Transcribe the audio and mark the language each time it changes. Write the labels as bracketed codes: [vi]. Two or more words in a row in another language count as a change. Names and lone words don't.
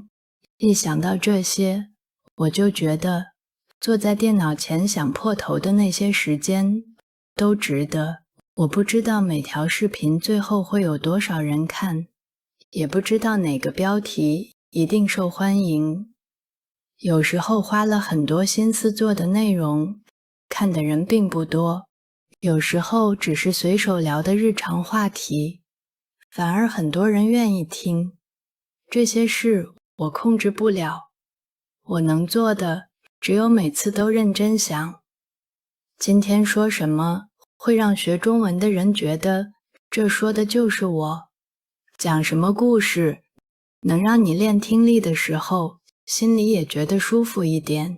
[zh] 一想到這些，我就覺得坐在電腦前想破頭的那些時間都值得。我不知道每條視頻最後會有多少人看，也不知道哪個標題一定受歡迎。有時候花了很多心思做的內容，看的人並不多。有時候只是隨手聊的日常話題，反而很多人願意聽。這些事我控制不了，我能做的只有每次都認真想，今天說什麼會讓學中文的人覺得這說的就是我，講什麼故事能讓你練聽力的時候心裡也覺得舒服一點。